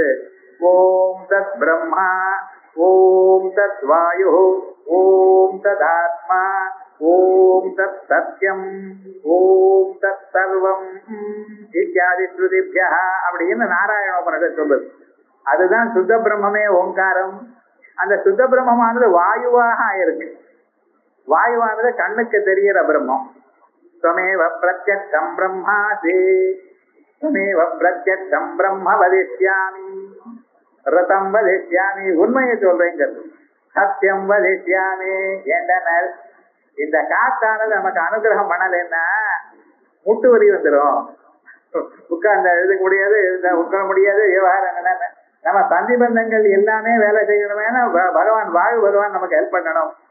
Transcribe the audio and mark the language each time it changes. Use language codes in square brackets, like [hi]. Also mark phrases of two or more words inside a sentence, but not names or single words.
[sa] ओम् तत् ब्रह्मा, ओम् तत् वायु, ओम् तदात्मा, ओम् तत् सत्यम्, ओम् तत् सर्वम् इत्यादि श्रुतिभ्यः [ta] அப்படின்னு நாராயண உபனிஷத் சொல்றது. அதுதான் சுத்த பிரம்மே ஓங்காரம். அந்த சுத்த பிரம்மமானது வாயுவாக இருக்கு. வாயுவானது கண்ணுக்கு தெரிகிற பிரம்மம். [sa] त्वमेव प्रत्यक्षं ब्रह्मासि त्वमेव प्रत्यक्षं ब्रह्म वदिष्यामि रतं वदिष्यामि. [ta] உண்மையை சொல்றேங்கிறது. [sa] सत्यं वदिष्यामि [ta] என்றனர். இந்த காத்தானது நமக்கு அனுகிரகம் பண்ணலைன்னா முட்டு வலி வந்துடும். உட்கார்ந்து எழுத முடியாது, உட்கார முடியாது. விவகாரம் என்ன நம்ம தந்தி பந்தங்கள் எல்லாமே வேலை செய்யணுமேனா பகவான் வாயு பகவான் நமக்கு ஹெல்ப் பண்ணணும்.